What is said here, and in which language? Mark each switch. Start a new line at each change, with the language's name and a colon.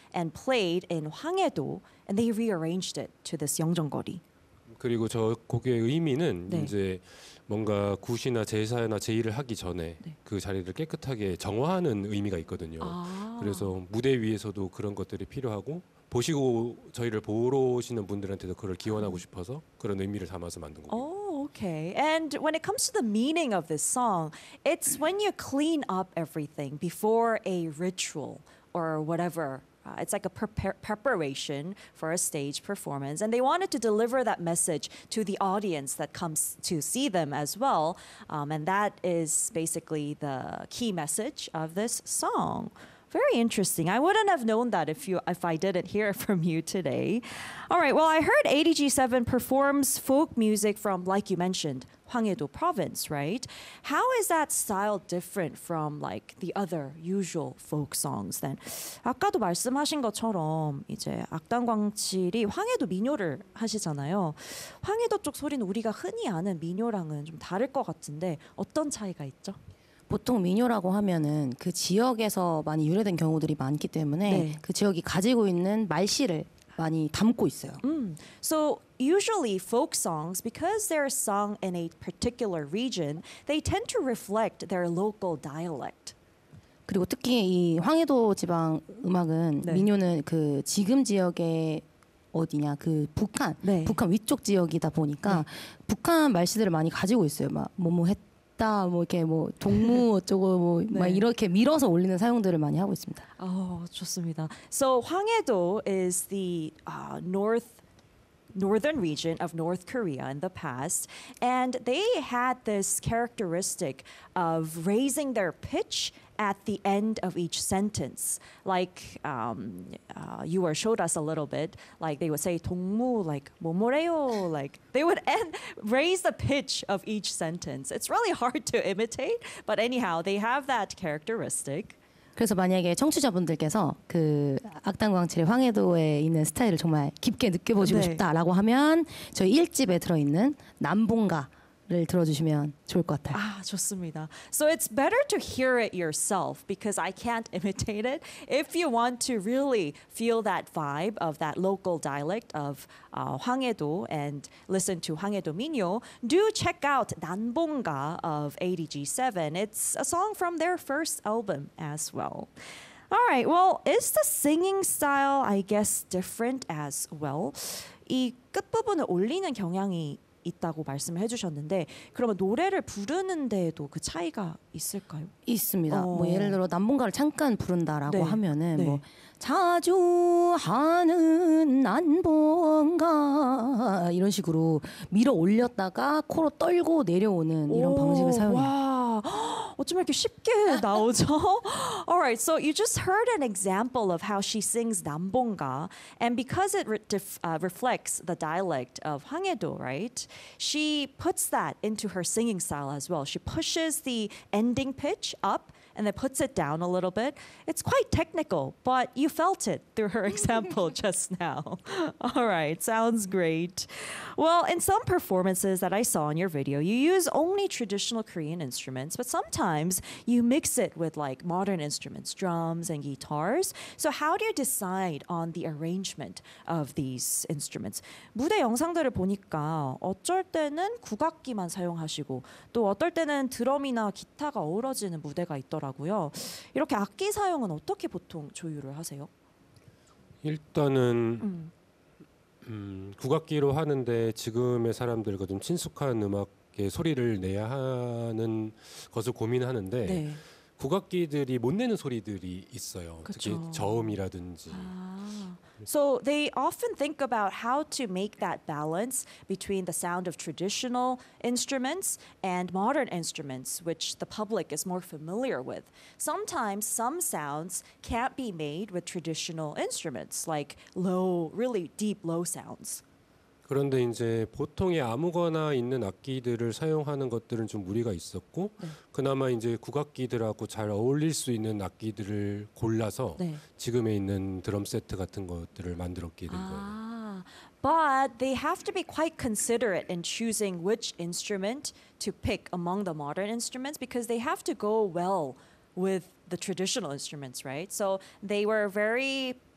English: and played in Hwangae-do, and they rearranged it to this Yeongjeong-geori.
Korean: 그리고 저 곡의 의미는 네. 이제 뭔가 굿이나 제사나 제의를 하기 전에 네. 그 자리를 깨끗하게 정화하는 의미가 있거든요. 아. 그래서 무대 위에서도 그런 것들이 필요하고 보시고 저희를 보러 오시는 분들한테도 그걸 기원하고 싶어서 그런 의미를 담아서 만든 곡이에요.
English: Oh, okay. And when it comes to the meaning of this song, it's when you clean up everything before a ritual or whatever. It's like a preparation for a stage performance. And they wanted to deliver that message to the audience that comes to see them as well. And that is basically the key message of this song. Very interesting. I wouldn't have known that if I didn't hear it from you today. All right. Well, I heard ADG7 performs folk music from, like you mentioned, Hwangae-do province, right? How is that style different from like the other usual folk songs then?
Korean: 아까도 말씀하신 것처럼 이제 악단광칠이 황해도 민요를 하시잖아요. 황해도 쪽 소리는 우리가 흔히 아는 민요랑은 좀 다를 것 같은데 어떤 차이가 있죠? 보통 민요라고 하면은 그 지역에서 많이 유래된 경우들이 많기 때문에 네. 그 지역이 가지고 있는 말씨를 많이 담고 있어요.
English: So usually folk songs, because they're sung in a particular region, they tend to reflect their local dialect.
Korean: 그리고 특히 이 황해도 지방 음악은 네. 민요는 그 지금 지역의 어디냐 그 북한 네. 북한 위쪽 지역이다 보니까 네. 북한 말씨들을 많이 가지고 있어요. 막 뭐뭐 했 다 뭐 이렇게 뭐 동무 어쩌고 뭐 막 네. 이렇게 밀어서 올리는 사용들을 많이 하고 있습니다. 아, 좋습니다.
English: So Hwangae-do is the northern region of North Korea in the past, and they had this characteristic of raising their pitch at the end of each sentence. Like you were showed us a little bit, like they would say 동무 like
Korean: 뭐뭐래요,
English: like they would end, raise the pitch of each sentence. It's really hard to imitate, but anyhow, they have that characteristic.
Korean: 그래서 만약에 청취자분들께서 그 악단광칠의 황해도에 있는 스타일을 정말 깊게 느껴보시고 네. 싶다라고 하면 저희 1집에 들어있는 남봉가를 들어주시면 좋을 것 같아요. 아, 좋습니다.
English: So it's better to hear it yourself because I can't imitate it. If you want to really feel that vibe of that local dialect of 황해도 and listen to 황해도 민요, do check out 난봉가 of ADG7. It's a song from their first album as well. All right, well, is the singing style, I guess, different as well?
Korean: 이 끝부분을 올리는 경향이 있다고 말씀을 해주셨는데 그러면 노래를 부르는데도 그 차이가 있을까요? 있습니다. 뭐 예를 들어 남봉가를 잠깐 부른다라고 네. 하면은 네. 뭐 자주 하는 남봉가 이런 식으로 밀어 올렸다가 코로 떨고 내려오는 이런 방식을 사용해요. 와, 어쩜 이렇게 쉽게 나오죠?
English: Alright, so you just heard an example of how she sings 남봉가, and because it reflects the dialect of Hwangae-do, right? She puts that into her singing style as well. She pushes the ending pitch up and then puts it down a little bit. It's quite technical, but you felt it through her example just now. All right, sounds great. Well, in some performances that I saw in your video, you use only traditional Korean instruments, but sometimes you mix it with like modern instruments, drums and guitars. So how do you decide on the arrangement of these instruments?
Korean: 무대 영상들을 보니까 어떨 때는 국악기만 사용하시고 또 어떨 때는 드럼이나 기타가 어우러지는 무대가 있더라고요. 이렇게 악기 사용은 어떻게 보통 조율을 하세요? 일단은 국악기로 하는데 지금의 사람들과 좀 친숙한 음악의 소리를 내야 하는 것을 고민하는데 네. 국악기들이 못 내는 소리들이 있어요. 그쵸. 특히 저음이라든지. 아.
English: So they often think about how to make that balance between the sound of traditional instruments and modern instruments, which the public is more familiar with. Sometimes some sounds can't be made with traditional instruments, like low, really deep low sounds.
Korean: 그런데 이제 보통의 아무거나 있는 악기들을 사용하는 것들은 좀 무리가 있었고 네. 그나마 이제 국악기들하고 잘 어울릴 수 있는 악기들을 골라서 네. 지금에 있는 드럼 세트 같은 것들을 만들었게 된 아, 거예요.
English: But they have to be quite considerate in choosing which instrument to pick among the modern instruments because they have to go well with the traditional instruments, right? So they were very